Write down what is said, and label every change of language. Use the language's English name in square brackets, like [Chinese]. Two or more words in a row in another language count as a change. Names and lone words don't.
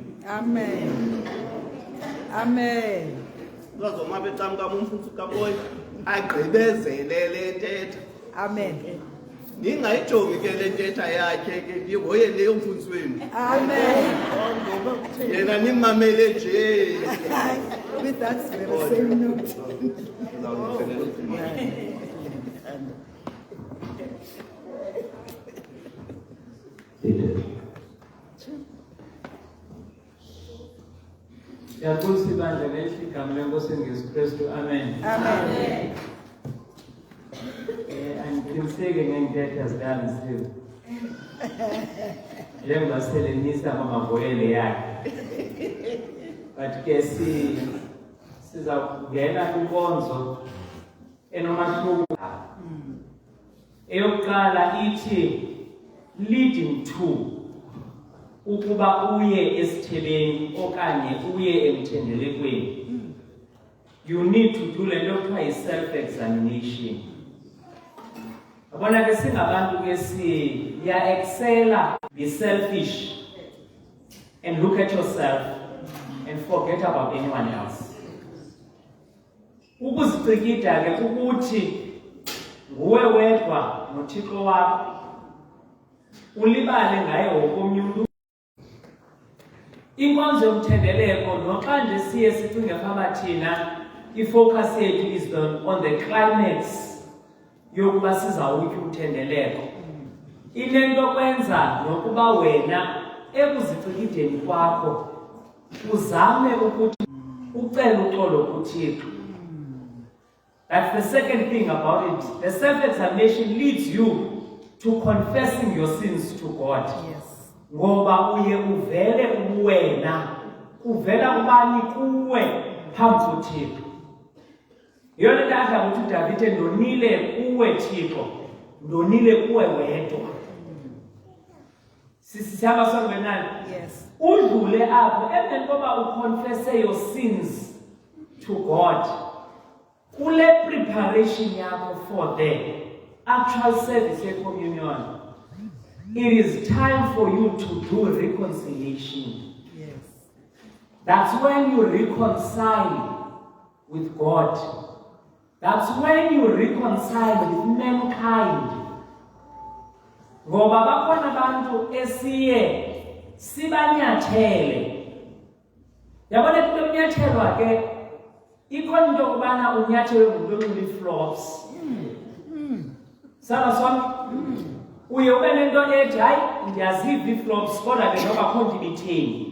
[Xhosa] Amen. Amen. Uzawuzoma apha ecam kwam umfundisi kaBoy agqibezele le ntetha. Amen. Ningayijongi ke le ntetha yakhe ke ndihoye leyo mfundisi wenu. Amen. Yena nimamele nje. [English] With that very same note. [Xhosa] Yakusi bandla lehle igama lenkosi Yesu Kristu. Amen. Amen. Angiqiniseke ngentetha zikaMsiwe. Njengoba selenisa amavoyele yakhe. But ke sizawungena kwinkonzo enomahluko. Eyokuqala ithi [English] leading to [Xhosa] ukuba uye esithebeni okanye uye emthendelekweni. [English] You need to do [Xhosa] le nto kuthiwa yi-self-examination. Abona ke singabantu ke siya-excela, [English] be selfish and look at yourself and forget about anyone else. [Xhosa] Ukuzicikida ke ukuthi nguwe wedwa noThixo wakho. Ulibale ngaye wokomnye umuntu. Inkonzo yomthendeleko noxa nje siye sicinge phama thina ifocus yethu [English] is on the climax [Xhosa] yokuba sizawutya umthendeleko. Inento kwenza nokuba wena ekuzicikideni kwakho uzame ukuthi ucele uxolo kuThixo. [English] That's the second thing about it. The self-examination leads you to confessing your sins to God. Yes. [Xhosa] Ngoba uye uvele uwena uvela kubani kuwe phambi kuThixo. Yona nto adla ukuthi uDavide ndonile kuwe Thixo, ndonile kuwe wedwa. Sisihamba sonke nani? Yes. Udlule apho emveni koba uconfesse [English] your sins to God. [Xhosa] Kule preparation yakho [English] for the actual service of communion, it is time for you to do reconciliation. Yes. That's when you reconcile with God. That's when you reconcile with mankind. [Xhosa] Ngoba bakhona abantu esiye sibanyathele. Yabona into yonyathelwa ke ikhona into kubana unyathelwe ngumuntu onxuli-flops. Saba sonke uye ube nento ethi hayi ndiyaziva ii-flops kodwa ke noba kho ndibitheni.